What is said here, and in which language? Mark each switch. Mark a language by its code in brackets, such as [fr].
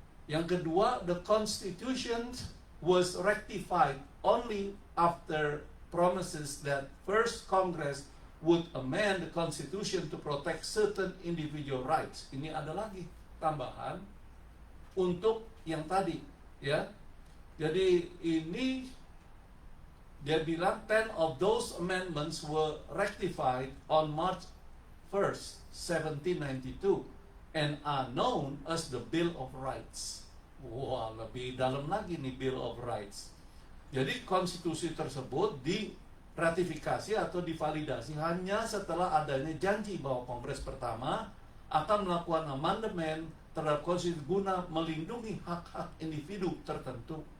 [id] Yang kedua, [en] the Constitution was rectified only after promises that first Congress would amend the Constitution to protect certain individual rights. [id] Ini ada lagi tambahan untuk yang tadi, ya. Jadi ini dia bilang [en] 10 of those amendments were rectified on March 1st, 1792 and are known as the Bill of Rights. [id] Wah, lebih dalam lagi nih Bill of Rights. Jadi konstitusi tersebut diratifikasi atau divalidasi hanya setelah adanya janji bahwa Kongres pertama akan melakukan amandemen terhadap konstitusi guna melindungi hak-hak individu tertentu.